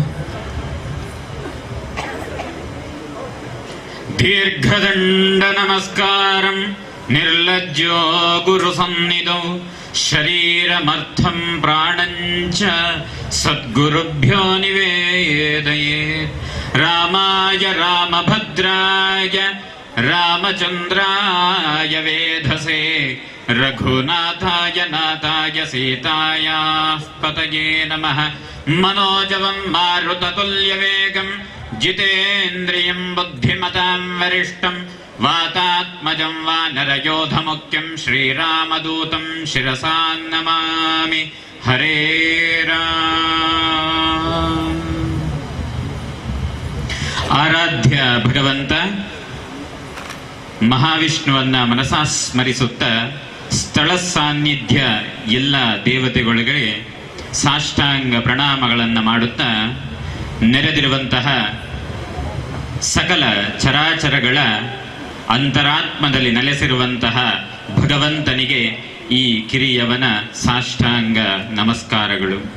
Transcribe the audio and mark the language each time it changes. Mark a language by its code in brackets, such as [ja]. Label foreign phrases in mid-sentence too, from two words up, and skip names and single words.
[sa] ದೀರ್ಘದಂಡ ನಮಸ್ಕಾರಂ ನಿರ್ಲಜ್ಜೋ ಗುರು ಸನ್ನಿಧೌ ಶರೀರಮರ್ಥಂ ಪ್ರಾಣಂಚ ಸದ್ಗುರುಭ್ಯೋ ನಿವೇದಯೇತ್. ರಾಮಾಯ ರಾಮಭದ್ರಾಯ ರಾಮಚಂದ್ರಾಯ ವೇಧಸೇ ರಘುನಾಥಾಯ ನಾಥಾಯ ಸೀತಾಯಾಃ ಪತಯೇ ನಮಃ. मनोजवं मारुततुल्यवेगं जितेन्द्रियं बुद्धिमतां वरिष्ठं वातात्मजं वानरयोधमुख्यं श्रीरामदूतं शिरसा नमामि. हरे राम. [kn] ಆರಾಧ್ಯ ಭಗವಂತ ಮಹಾವಿಷ್ಣುವನ್ನ ಮನಸಾ ಸ್ಮರಿಸುತ್ತ ಸ್ಥಳ ಸಾನ್ನಿಧ್ಯ ಎಲ್ಲ ದೇವತೆಗಳಿಗೆ ಸಾಷ್ಟಾಂಗ ಪ್ರಣಾಮಗಳನ್ನು ಮಾಡುತ್ತಾ ನೆರೆದಿರುವಂತಹ ಸಕಲ ಚರಾಚರಗಳ ಅಂತರಾತ್ಮದಲ್ಲಿ ನೆಲೆಸಿರುವಂತಹ ಭಗವಂತನಿಗೆ ಈ ಕಿರಿಯವನ ಸಾಷ್ಟಾಂಗ ನಮಸ್ಕಾರಗಳು.